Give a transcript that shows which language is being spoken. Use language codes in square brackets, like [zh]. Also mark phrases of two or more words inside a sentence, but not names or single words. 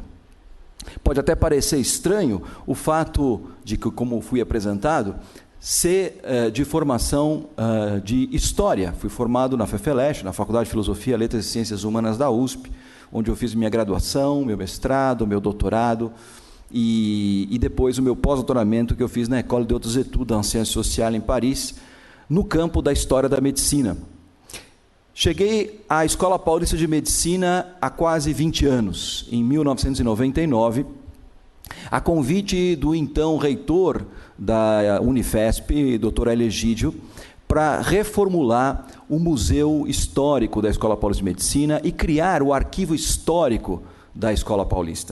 [pt] Pode até parecer estranho o fato de que, como fui apresentado, ser de formação de História. Fui formado na FEFELESH, na Faculdade de Filosofia, Letras e Ciências Humanas da USP, onde eu fiz minha graduação, meu mestrado, meu doutorado, e depois o meu pós-doutoramento que eu fiz na École des Hautes Études en Sciences Sociales, em Paris, no campo da História da Medicina. Cheguei à Escola Paulista de Medicina há quase 20 anos, em 1999, a convite do então reitor da Unifesp, Dr. Hélio Egídio, para reformular o Museu Histórico da Escola Paulista de Medicina e criar o Arquivo Histórico da Escola Paulista.